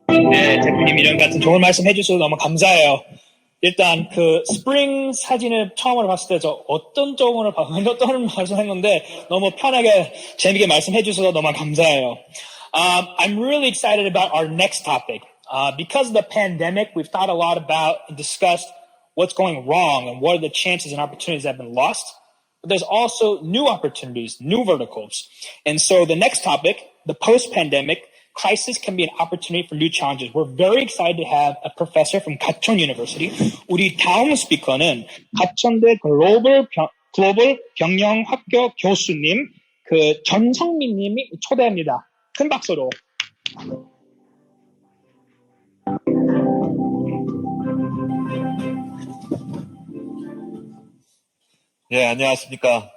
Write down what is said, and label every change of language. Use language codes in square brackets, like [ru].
[ko] 네, 대표님 이런 같은 좋은 말씀 해주셔서 너무 감사해요. 일단 그 스프링 사진을 처음으로 봤을 때 저 어떤 쪽으로 어떤 말씀했는데 너무 편하게 재미있게 말씀해 주셔서 너무 감사해요. [en] I'm really excited about our next topic. Because of the pandemic, we've thought a lot about and discussed what's going wrong and what are the chances and opportunities that have been lost. But there's also new opportunities, new verticals. And so the next topic, the post-pandemic crisis can be an opportunity for new challenges. We're very excited to have a professor from Gachon University. [ko] 우리 다음 스피커는 가천대 글로벌 글로벌 경영학교 교수님 전성민 님이 초대합니다. 큰 박수로. 예, 안녕하십니까.